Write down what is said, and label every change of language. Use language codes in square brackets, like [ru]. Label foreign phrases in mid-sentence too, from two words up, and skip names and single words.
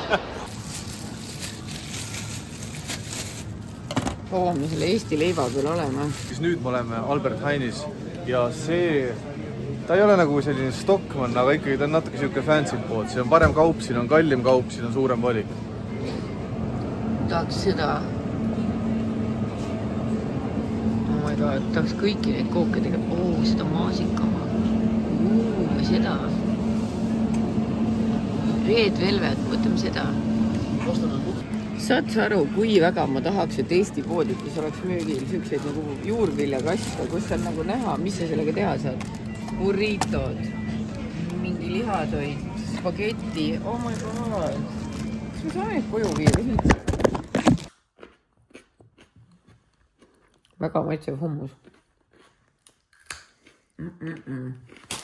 [et] Kaua me selle Eesti leiva küll oleme. Siis nüüd me oleme Albert Heinis ja see, ta ei ole nagu selline Stockmann, aga ikkagi ta on natuke siuke fancy pood. See on parem kaup, siin on kallim kaup, siin on suurem valik. Tahaks seda. [en] Oh my god, [et] tahaks kõiki neid kooke tegelikult. Seda maasikama. Või seda. Red Velvet, võtame seda. Saad sa aru, kui väga ma tahaks, et Eesti poodides oleks müügil siukseid nagu juurviljakaste, kus on nagu näha, mis sa sellega teha saad. Burritod, mingi lihatoit, spagetti, [en] oh my god. [et] Kas me saame neid koju viia? Väga maitsev hummus.